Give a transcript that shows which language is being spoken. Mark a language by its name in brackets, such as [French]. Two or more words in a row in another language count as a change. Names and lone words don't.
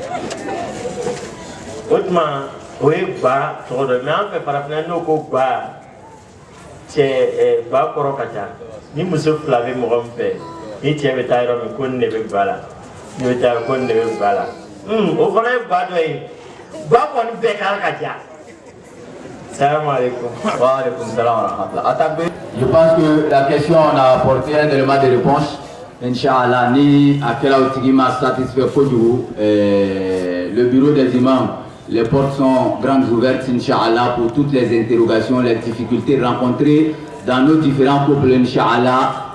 [Bambara] o tuma o ye ba tɔgɔ dɔ mais an fɛ farafinna n'o ko ba cɛ ba kɔrɔ ka ca ni muso fila bɛ mɔgɔ min fɛ ni cɛ bɛ taa yɔrɔ min ko nin de bɛ ba la ni bɛ taa ko nin de bɛ ba la o fana ye ba dɔ ye ba kɔni bɛɛ kan ka ja. [Arabic] سلام عليكم. وعليكم السلام ورحمة الله. [French] Je pense que la question on a apporté un élément de réponse. Inch'Allah, ni à quel outil m'a satisfait le bureau des imams, les portes sont grandes ouvertes, Inch'Allah, pour toutes les interrogations, les difficultés rencontrées dans nos différents couples, Inch'Allah.